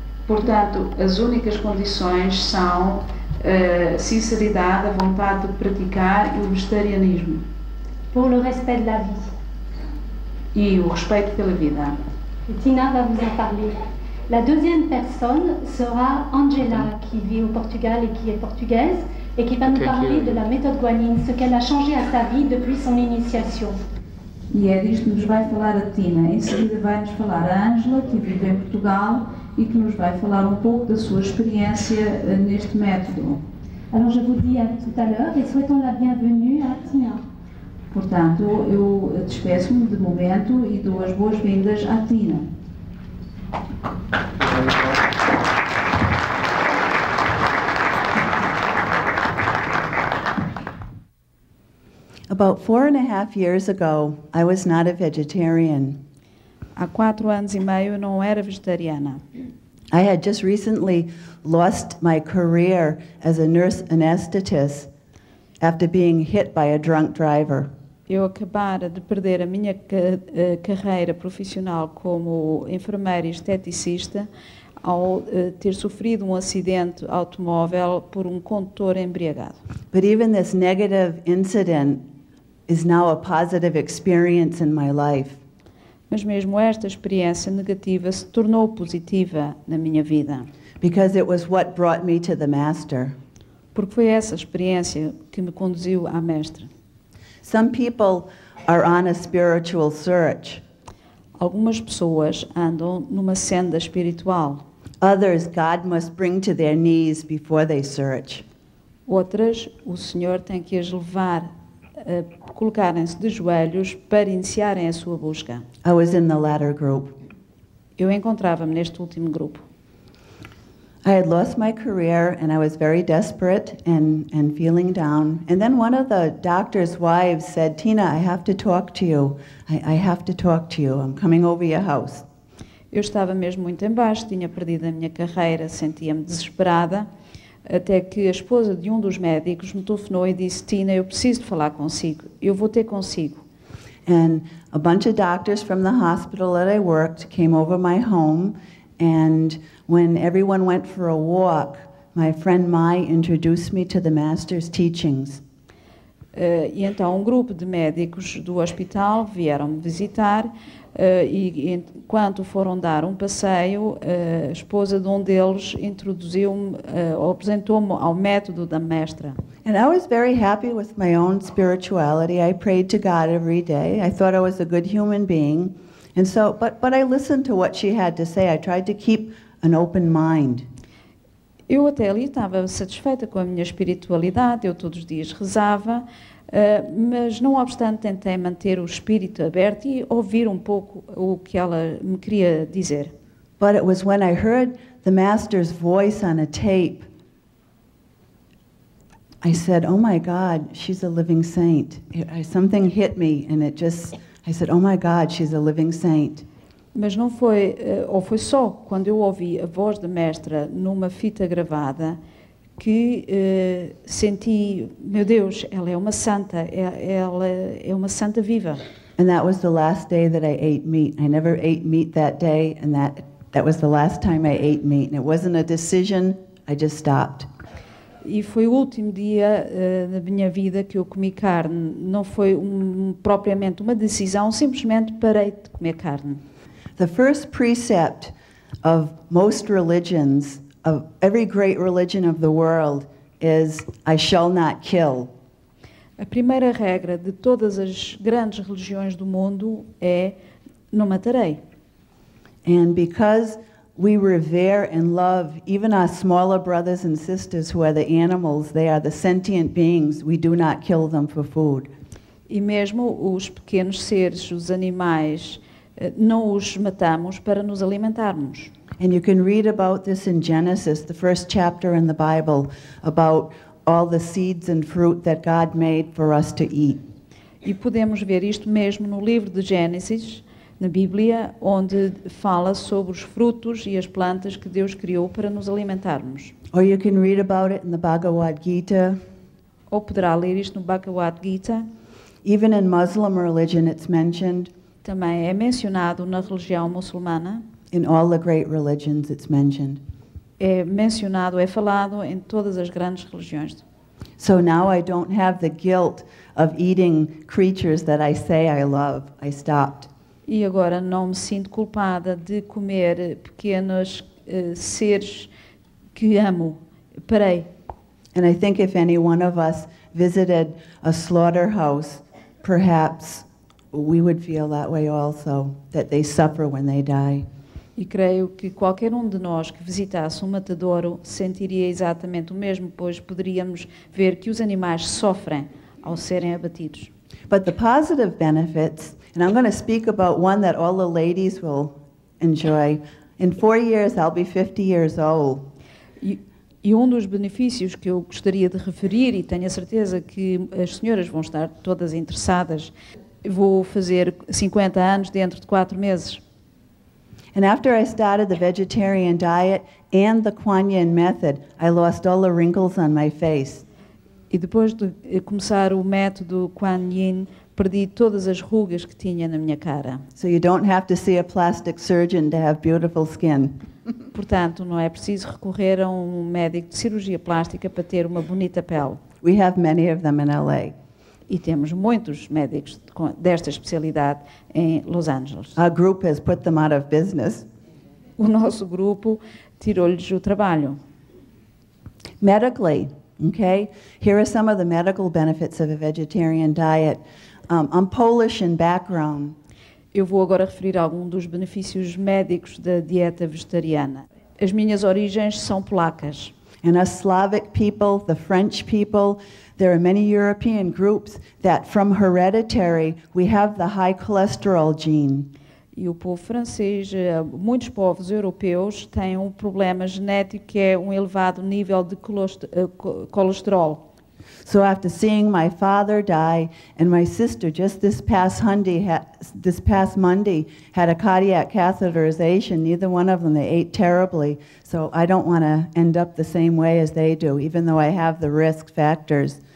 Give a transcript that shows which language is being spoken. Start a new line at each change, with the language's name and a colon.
Portuguese: Portanto, as únicas condições são sinceridade, a vontade de praticar e o vegetarianismo.
French: Pour le respect de la vie.
Portuguese: E o respeito pela vida.
French: Et Tina va vous en parler. La deuxième personne sera Angela, qui vit au Portugal et qui est portugaise, et qui va nous parler de la méthode guanine, ce qu'elle a changé à sa vie depuis son initiation.
Portuguese: E é disto que nos vai falar a Tina. Em seguida vai-nos falar a Ângela, que vive em Portugal e que nos vai falar um pouco da sua experiência neste método.
French: Alors je vous dis à tout à l'heure et souhaitons la bienvenue à Tina.
Portuguese: Portanto, eu despeço-me de momento e dou as boas-vindas à Tina.
English: About 4.5 years ago, I was not a vegetarian.
Portuguese: Há 4 anos e meio eu não era vegetariana.
English: I had just recently lost my career as a nurse anesthetist after being hit by a drunk driver.
Portuguese: Eu acabara de perder a minha carreira profissional como enfermeira e esteticista ao ter sofrido um acidente automóvel por um condutor embriagado.
English: But even this negative incident is now a positive experience in my life.
Portuguese: Mas mesmo esta experiência negativa se tornou positiva na minha vida.
English: Because it was what brought me to the Master.
Portuguese: Porque foi essa experiência que me conduziu à Mestra.
English: Some people are on a spiritual search.
Portuguese: Algumas pessoas andam numa senda espiritual.
English: Others, God must bring to their knees before they search.
Portuguese: Outras, o Senhor tem que as levar a colocarem-se de joelhos para iniciarem a sua busca.
English: I was in the latter group.
Portuguese: Eu encontrava-me neste último grupo.
English: I had lost my career and I was very desperate and feeling down. And then one of the doctor's wives said, Tina, I have to talk to you. I have to talk to you. I'm coming over your house.
Portuguese: Eu estava mesmo muito em baixo, tinha perdido a minha carreira, sentia-me desesperada, até que a esposa de um dos médicos me telefonou e disse, Tina, eu preciso de falar consigo, eu vou ter consigo.
English: And a bunch of doctors from the hospital that I worked came over my home, and when everyone went for a walk, my friend Mai introduced me to the Master's teachings.
Portuguese: E então um grupo de médicos do hospital vieram me visitar e enquanto foram dar um passeio, a esposa de um deles introduziu-me, apresentou-me ao método da mestra.
English: And I was very happy with my own spirituality. I prayed to God every day. I thought I was a good human being. And so, but I listened to what she had to say. I tried to keep an open mind.
Portuguese: Eu até ali estava satisfeita com a minha espiritualidade, eu todos os dias rezava, mas não obstante tentei manter o espírito aberto e ouvir um pouco o que ela me queria dizer.
English: But it was when I heard the Master's voice on a tape, I said, oh my God, she's a living saint. Something hit me and I said, oh my God, she's a living saint.
Portuguese: Mas não foi, ou foi só quando eu ouvi a voz da mestra numa fita gravada que senti, meu Deus, ela é uma santa, ela é uma santa viva.
English: And that was the last day that I ate meat. I never ate meat that day, and that was the last time I ate meat. And it wasn't a decision, I just stopped.
Portuguese: E foi o último dia da minha vida que eu comi carne. Não foi propriamente uma decisão, simplesmente parei de comer carne.
English: The first precept of most religions, of every great religion of the world, is I shall not kill.
Portuguese: A primeira regra de todas as grandes religiões do mundo é não matarei.
English: And because we revere and love even our smaller brothers and sisters who are the animals, they are the sentient beings, we do not kill them for food.
Portuguese: E mesmo os pequenos seres, os animais, não os matamos para nos alimentarmos.
English: And you can read about this in Genesis, the first chapter in the Bible, about all the seeds and fruit that God made for us to eat.
Portuguese: E podemos ver isto mesmo no livro de Gênesis, na Bíblia, onde fala sobre os frutos e as plantas que Deus criou para nos alimentarmos.
English: Or you can read about it in the Bhagavad Gita.
Portuguese: Ou poderá ler isto no Bhagavad Gita.
English: Even in Muslim religion it's mentioned.
Portuguese: Também é mencionado na religião muçulmana.
English: In all the great religions it's mentioned.
Portuguese: É mencionado, é falado em todas as grandes religiões.
English: So now I don't have the guilt of eating creatures that I say I love. I stopped.
Portuguese: E agora não me sinto culpada de comer pequenos seres que amo. Parei.
English: And I think if any one of us visited a slaughterhouse, perhaps we would feel that way also, that they suffer when they die.
Portuguese: E creio que qualquer um de nós que visitasse um matadouro sentiria exatamente o mesmo, pois poderíamos ver que os animais sofrem ao serem abatidos.
English: But the positive benefits, and I'm going to speak about one that all the ladies will enjoy. In 4 years, I'll be 50 years old.
Portuguese: E um dos benefícios que eu gostaria de referir, e tenho a certeza que as senhoras vão estar todas interessadas, vou fazer 50 anos dentro de 4 meses.
English: And after I started the vegetarian diet and the quanh method, I lost all the wrinkles on my face.
Portuguese: E depois de começar o método quanh, perdi todas as rugas que tinha na minha cara.
English: So you don't have to see a plastic surgeon to have beautiful skin.
Portuguese: Portanto, não é preciso recorrer a um médico de cirurgia plástica para ter uma bonita pele.
English: We have many of them in LA.
Portuguese: E temos muitos médicos desta especialidade em Los Angeles.
English: Our group has put them out of business.
Portuguese: O nosso grupo tirou-lhes o trabalho.
English: Medically, okay? Here are some of the medical benefits of a vegetarian diet. I'm Polish in background.
Portuguese: Eu vou agora referir alguns dos benefícios médicos da dieta vegetariana. As minhas origens são polacas.
English: And us Slavic people, the French people, there are many European groups that from hereditary we have the high cholesterol gene.
Portuguese: E o povo francês, muitos povos europeus têm um problema genético que é um elevado nível de colesterol.
English: So after seeing my father die and my sister just this past Monday had a cardiac catheterization, neither one of them, they ate terribly. So I don't want to end up the same way as they do, even though I have the risk factors.